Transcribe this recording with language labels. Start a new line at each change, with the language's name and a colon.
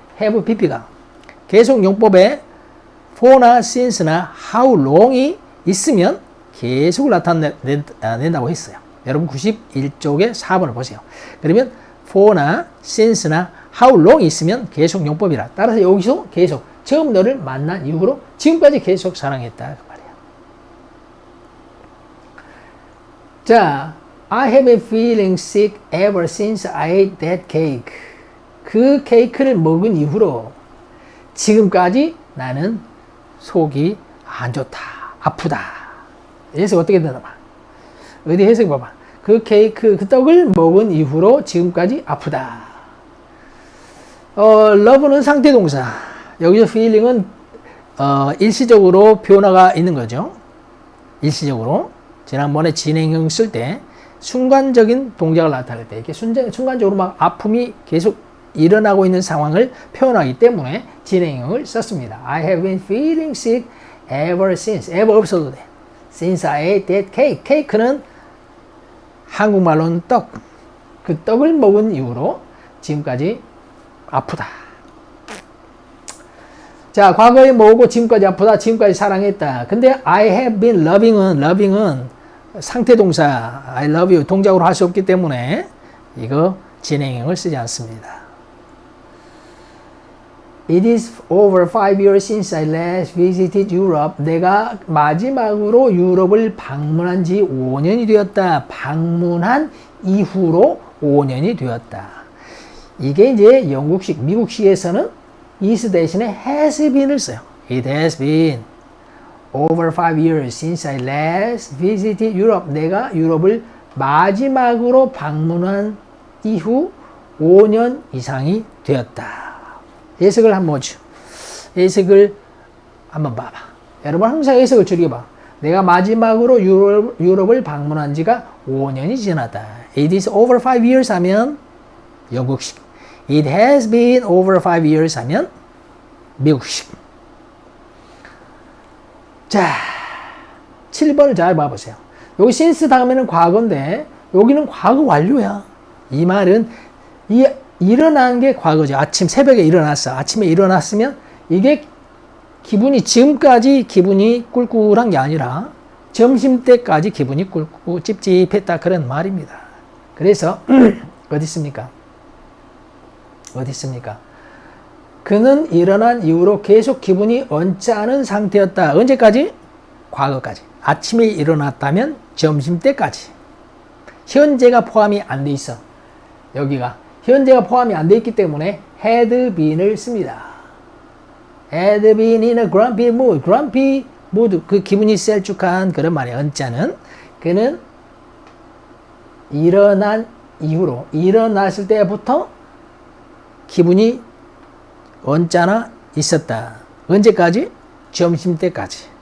Korean: have, pp가 계속 용법에 for나 since나 how long이 있으면 계속 나타낸다고 했어요. 여러분 91쪽에 4번을 보세요. 그러면 for나 since나 how long이 있으면 계속 용법이라. 따라서 여기서 계속 처음 너를 만난 이후로 지금까지 계속 사랑했다 그 말이야.
English: 자, I have been feeling sick ever since I ate that cake.
Korean: 그 케이크를 먹은 이후로 지금까지 나는 속이 안 좋다, 아프다. 해석 어떻게 되나 봐. 어디 해석 봐봐. 그 케이크, 그 떡을 먹은 이후로 지금까지 아프다. love는 상태동사. 여기서 feeling은 일시적으로 변화가 있는 거죠. 일시적으로. 지난번에 진행형 쓸 때 순간적인 동작을 나타낼 때 이렇게 순간적으로 막 아픔이 계속 일어나고 있는 상황을 표현하기 때문에 진행형을 썼습니다.
English: I have been feeling sick ever since. ever
Korean: 없어도 돼.
English: Since I ate that cake.
Korean: 케이크는 한국말로는 떡. 그 떡을 먹은 이후로 지금까지 아프다. 자, 과거에 뭐고 지금까지 아프다. 지금까지 사랑했다. 근데
English: I have been loving
Korean: 은 상태동사
English: I love you
Korean: 동작으로 할 수 없기 때문에 이거 진행형을 쓰지 않습니다.
English: It is over 5 years since I last visited Europe.
Korean: 내가 마지막으로 유럽을 방문한 지 5년이 되었다. 방문한 이후로 5년이 되었다. 이게 이제 영국식, 미국식에서는 is 대신에 has been을 써요.
English: It has been over 5 years since I last visited Europe.
Korean: 내가 유럽을 마지막으로 방문한 이후 5년 이상이 되었다. 해석을 한번 보죠. 해석을 한번 봐봐. 여러분 항상 해석을 즐겨봐. 내가 마지막으로 유럽을 방문한 지가 5년이 지났다.
English: It is over 5 years
Korean: 하면 영국식.
English: It has been over 5 years
Korean: 하면 미국식. 자, 7번을 잘 봐보세요. 여기 since 다음에는 과거인데 여기는 과거 완료야. 이 말은 일어난 게 과거죠. 아침 새벽에 일어났어. 아침에 일어났으면 이게 기분이 지금까지 기분이 꿀꿀한 게 아니라 점심때까지 기분이 꿀꿀 찝찝했다 그런 말입니다. 그래서 어디 있습니까? 어디 있습니까? 그는 일어난 이후로 계속 기분이 언짢은 상태였다. 언제까지? 과거까지. 아침에 일어났다면 점심때까지. 현재가 포함이 안 돼 있어. 여기가 현재가 포함이 안 돼 있기 때문에 had been을 씁니다.
English: had been in a grumpy mood.
Korean: grumpy mood, 그 기분이 셀쭉한 그런 말이에요. 언짢은. 그는 일어난 이후로, 일어났을 때부터 기분이 언짢아 있었다. 언제까지? 점심때까지.